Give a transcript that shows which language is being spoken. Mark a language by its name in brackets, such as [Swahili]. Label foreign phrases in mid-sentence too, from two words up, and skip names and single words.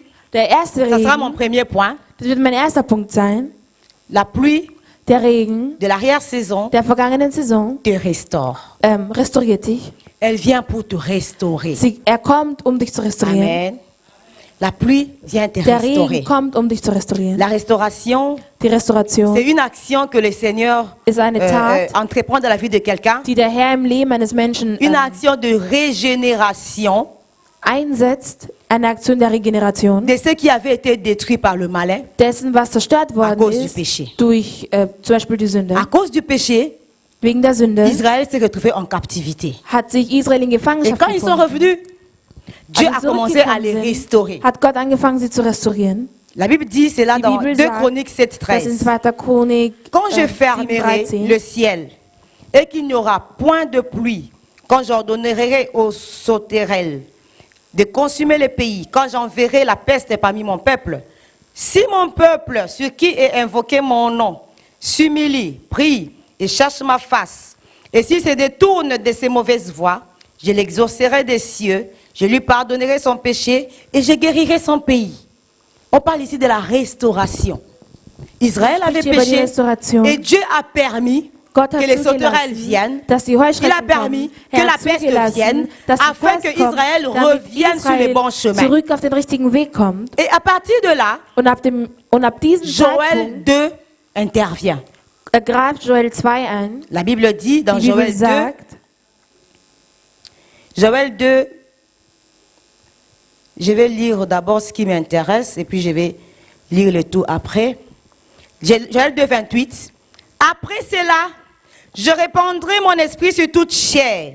[German] Der erste [French] ça sera mon [German] Regen, [French] premier point, [German] das wird mein erster Punkt sein, [French] la pluie [German] der Regen [French] de l'arrière-saison [German] der vergangenen Saison [French] te restaure. [German] restauriert dich. [French] Elle vient pour te restaurer. [German] Er kommt, um dich zu restaurieren. [French] Amen. La pluie vient te [German] Der [French] restaurer. [German] Regen kommt, um dich zu restaurieren. [French] La restauration, [German] Die Restauration [French] c'est une action que le Seigneur [German] ist eine Tat, [French] entreprend dans la vie de quelqu'un. [German] die der Herr im Leben eines Menschen [French] Une action de régénération [German] einsetzt, eine Aktion der Regeneration, [French] de ce qui avait été détruit par le malin [German] dessen, was zerstört worden [French] cause du [German] ist, [French] péché. [German] durch zum Beispiel die Sünde. [French] à cause du péché. [German] Wegen der Sünde [French] Israël s'est retrouvé en captivité. [German] hat sich Israel in [French] Et [German] Gefangenschaft [French] quand ils sont [German] befunden. [French] revenus, Dieu [German] Als [French] a [German] sie [French] commencé à [German] zurückgekommen [French] les [German] sind, [French] restaurer. [German] hat Gott angefangen, sie zu restaurieren. [French] La Bible dit, c'est là [German] Die [French] dans [German] Bibel 2 sagt, [French] Chroniques [German] Das in 7,13. 2. Chronik [French] Quand je 7, fermerai 13. le ciel et qu'il n'y aura point de pluie, quand j'ordonnerai aux sauterelles de consumer le pays, quand j'enverrai la peste parmi mon peuple, si mon peuple, sur qui est invoqué mon nom, s'humilie, prie et cherche ma face, et s'il se détourne de ses mauvaises voies, je l'exaucerai des cieux, je lui pardonnerai son péché et je guérirai son pays. On parle ici de la restauration. Israël avait [German] Spricht hier über die [French] péché [German] Restauration. [French] et Dieu a permis [German] Gott hat [French] que les sauterelles [German] zugelassen, [French] viennent. [German] dass die [French] Il a [German] Heuschrecken [French] permis [German] kommen. [French] que [German] Er [French] la [German] hat [French] peste [German] zugelassen, [French] vienne [German] dass die [French] afin que [German] Pest kommt, Israël damit [French] revienne sur le bon chemin. [German] zurück auf den richtigen Weg kommt. [French] Et à partir de là, [German] Und ab diesem Joël Zeitpunkt [French] 2 intervient. [German] greift Joel 2 ein. [French] La Bible dit dans [German] Die Bibel Joël 2, sagt, [French] Joël 2, je vais lire d'abord ce qui m'intéresse et puis je vais lire le tout après. Joël 2, 28. Après cela, je répandrai mon esprit sur toute chair.